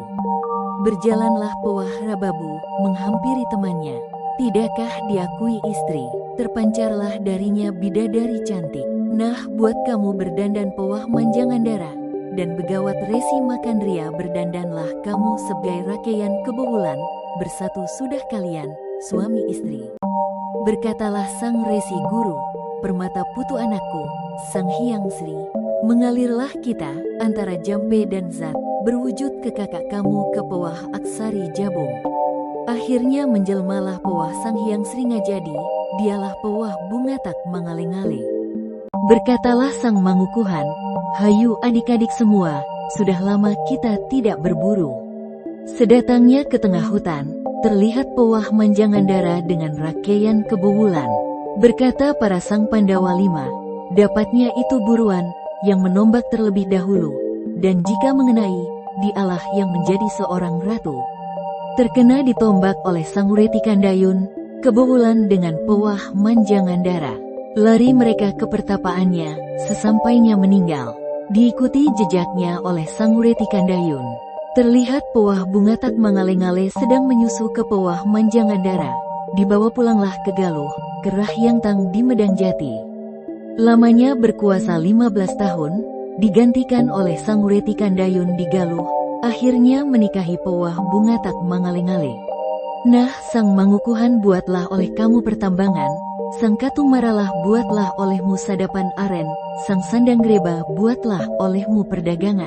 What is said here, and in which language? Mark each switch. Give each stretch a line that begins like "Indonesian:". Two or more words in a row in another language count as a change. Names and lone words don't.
Indonesian: Berjalanlah Pewah Rababu, menghampiri temannya, tidakkah diakui istri, terpancarlah darinya bidadari cantik. Nah buat kamu berdandan Pewah Manjangandara, dan begawat Resi Makandria berdandanlah kamu sebagai rakeian kebobulan, bersatu sudah kalian, suami istri. Berkatalah Sang Resi Guru, permata putu anakku, Sang Hyang Sri, mengalirlah kita, antara Jampe dan Zat, berwujud ke kakak kamu ke Pewah Aksari Jabung. Akhirnya menjelmalah Pewah Sang Hyang Sri Ngajadi, dialah Pewah Bungatak Mangale-ngale. Berkatalah Sang Mangukuhan, hayu adik-adik semua, sudah lama kita tidak berburu. Sedatangnya ke tengah hutan, terlihat Pewah Manjangandara dengan rakeian kebowulan. Berkata para Sang Pandawa 5, dapatnya itu buruan, yang menombak terlebih dahulu, dan jika mengenai, dialah yang menjadi seorang ratu. Terkena ditombak oleh Sang Wireti Kandayun, kebowulan dengan Pewah Manjangandara. Lari mereka ke pertapaannya, sesampainya meninggal. Diikuti jejaknya oleh Sang Wireti Kandayun. Terlihat Pewah Bungatak Mangale-ngale sedang menyusu ke Pewah Manjangandara. Dibawa pulanglah ke Galuh, ke Rahyangtang di Medang Jati. Lamanya berkuasa 15 tahun, digantikan oleh Sang Wireti Kandayun di Galuh, akhirnya menikahi Pewah Bungatak Mangale-ngale. Nah Sang Mangukuhan buatlah oleh kamu pertambangan, Sang Katung Maralah buatlah olehmu sadapan aren, Sang Sandang Greba buatlah olehmu perdagangan.